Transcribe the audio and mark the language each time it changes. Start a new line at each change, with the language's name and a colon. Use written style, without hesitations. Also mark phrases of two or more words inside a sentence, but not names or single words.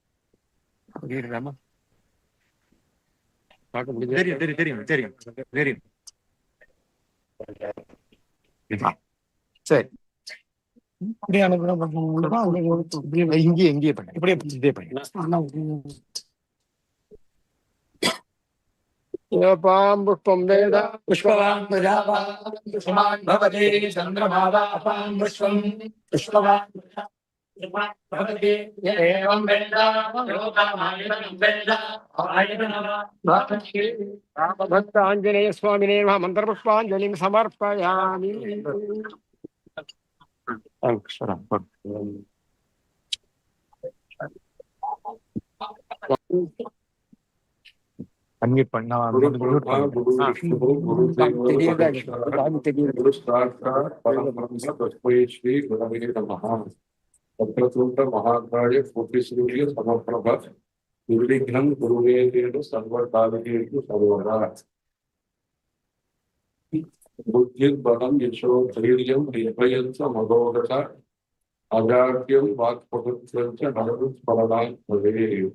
Tamil: தெரியும் தெரியும் தெரியும் தெரியும் தெரியும். சரி, அப்படியே அனுப்புறேன். இங்கேயே பண்ணு, இப்படியே இதே பண்ணு.
Sanskrit: पुष्पं वेद पुष्पवान् प्रजावान् पुष्पवान् भवति चन्द्रमावापान् पुष्पम् पुष्पवान् भवति य एवं वेद लोकमायतनं वेद आयतनवान् रामभक्त आञ्जनेय स्वामिने नमः मन्त्रपुष्पाञ्जलिं समर्पयामि.
Tamil: அன்மியூட் பண்ணா
Sanskrit: गुरु ब्रह्मा गुरु विष्णु गुरु गुरु साक्षात् परब्रह्म तस्मै श्री गुरवे नमः. वक्रतुण्ड महाकाय कोटिसूर्य समप्रभ निर्विघ्नं कुरुवेदेन सर्वकार्येषु सर्वदा. बुद्धिर्बलं यशो धैर्यं निर्भयं च मदोकच अजाड्यं वाक्पकुत्रं च नरस्मरणात् भवेत्.